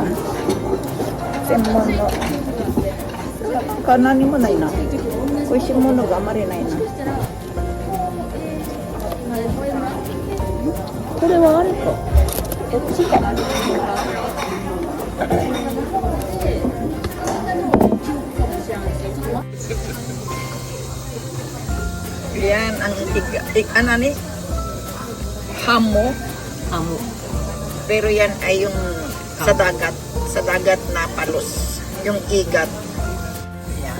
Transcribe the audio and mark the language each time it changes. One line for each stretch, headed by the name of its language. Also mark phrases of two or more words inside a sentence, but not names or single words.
Japanese: 専門の。何もないな。美味しいものがあまりないな。これはあれか。こっちか。
Filipino: Yan ang ano ni? Hamo. Hamo. Pero yan ay yung sa dagat na palos. Yung igat. Yan.